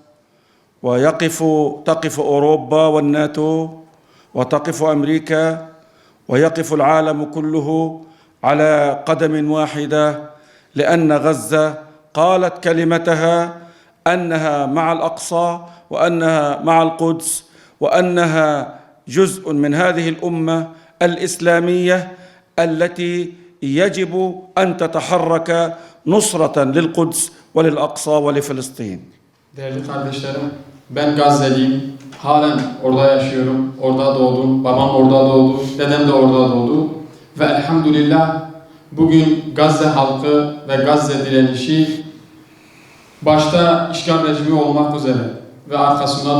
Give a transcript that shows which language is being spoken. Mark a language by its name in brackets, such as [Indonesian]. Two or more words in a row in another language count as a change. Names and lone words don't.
[Arabic] تقف أوروبا والناتو، وتقف أمريكا، ويقف العالم كله على قدم واحدة، لأن غزة قالت كلمتها أنها مع الأقصى، وأنها مع القدس، وأنها جزء من هذه الأمة الإسلامية التي يجب أن تتحرك نصرة للقدس وللأقصى ولفلسطين. [Turkish] Değerli kardeşlerim, ben Gazze'liyim. Halen orada yaşıyorum. Orada doğdum. Babam orada doğdu. Dedem de orada doğdu. Ve elhamdülillah bugün Gazze halkı ve Gazze direnişi başta işgal rejimi olmak üzere ve arkasında